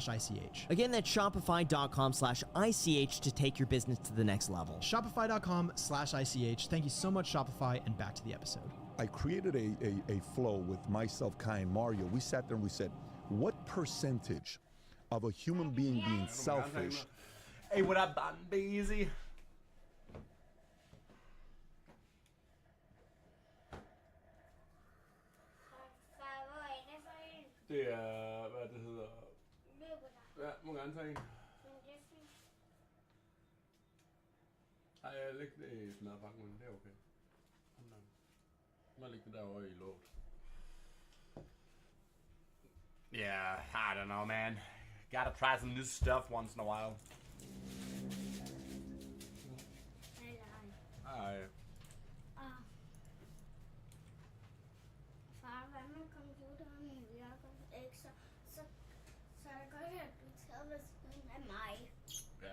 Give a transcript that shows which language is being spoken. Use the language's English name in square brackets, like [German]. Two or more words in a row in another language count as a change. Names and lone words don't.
[English] Again, that's shopify.com/ICH to take your business to the next level. Shopify.com/ICH. Thank you so much, Shopify, and back to the episode. I created a flow with myself, Kai, and Mario. We sat there and we said, what percentage of a human being being selfish? Hey, what up, [Danish] Bandese? Det er, hvad det hedder. Ja, må gerne tage en. Ej, jeg lægger det i smadrepakken, men det er okay. Må jeg lægge det derovre i låget. [English] Yeah, I don't know, man. Gotta try some new stuff once in a while. [Danish] Ej. Far, hvad med computeren virker ikke, så er det godt, at du tager ved siden af mig. Ja.